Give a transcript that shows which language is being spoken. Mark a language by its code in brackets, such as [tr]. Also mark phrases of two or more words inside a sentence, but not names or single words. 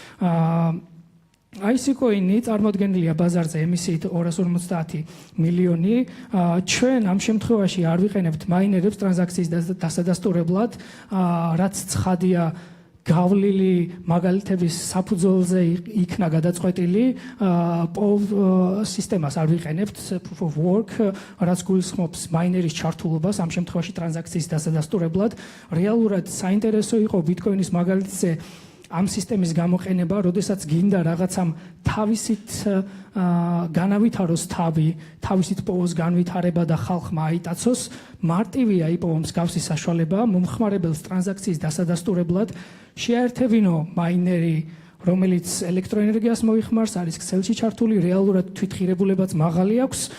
[ka] IC coin-ი წარმოადგენილია ბაზარზე ემისიით 250 მილიონი. ჩვენ ამ შემთხვევაში არ ვიყენებთ მაინერებს ტრანზაქციის დასადასტურებლად, რაც ცხადია გავლილი მაგალითების საფუძველზე იქნა გადაწყვეტილი. სისტემას არ ვიყენებთ, [en] proof of work, [ka] რაც გულისხმობს მაინერის ჩართულობას ამ შემთხვევაში ტრანზაქციის დასადასტურებლად. რეალურად საინტერესო იყო ბიტკოინის მაგალითზე ამ სისტემის გამოყენება, როდესაც გინდა რაღაცამ თავისით განავითაროს თავისით პოვოს განვითარება და ხალხმა აიტაცოს, მარტივია იპოვო მსგავსი საშუალება, მომხმარებელს ტრანზაქციის დასადასტურებლად შეაერთებინო მაინერი, რომელიც ელექტროენერგიას მოიხმარს, არის ქსელში ჩართული, რეალურად თვითღირებულებაც მაღალი აქვს.